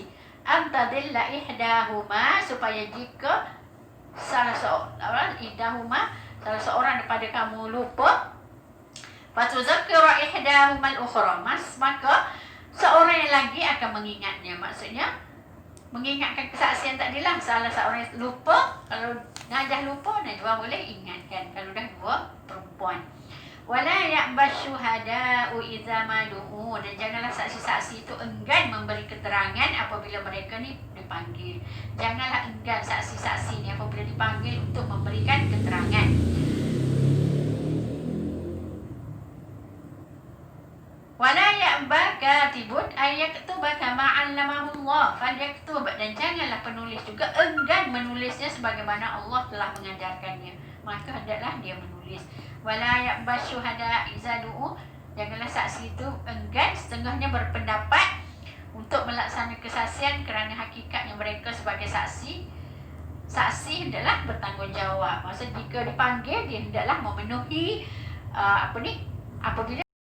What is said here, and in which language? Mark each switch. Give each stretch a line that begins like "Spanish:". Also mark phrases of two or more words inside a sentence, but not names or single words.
Arabic: أن تضل إحداهما,
Malay: supaya jika salah seorang daripada kamu lupa,
Arabic: فتذكر إحداهما الأخرى,
Malay: maka seorang yang lagi akan mengingatnya. Maksudnya mengingatkan kesaksian tadilah. Salah seorang lupa, kalau Najah lupa, Najwa boleh ingatkan kalau dah dua perempuan.
Arabic: ولا يأب الشهداء إذا ما دعوا,
Malay: dan janganlah saksi-saksi itu enggan memberi keterangan apabila mereka ni dipanggil. Janganlah enggan saksi-saksi ni apabila dipanggil untuk memberikan keterangan.
Arabic: ولا يأب كاتب أن يكتب كما علمه الله فليكتب,
Malay: dan janganlah penulis juga enggan menulisnya sebagaimana Allah telah mengajarkannya, maka hendaklah dia menulis.
Arabic: ولا يأب الشهداء إذا دعوا,
Malay: janganlah saksi itu enggan setengahnya berpendapat untuk melaksanakan kesaksian kerana hakikatnya mereka sebagai saksi hendaklah bertanggungjawab. Maksud jika dipanggil dia hendaklah memenuhi apabila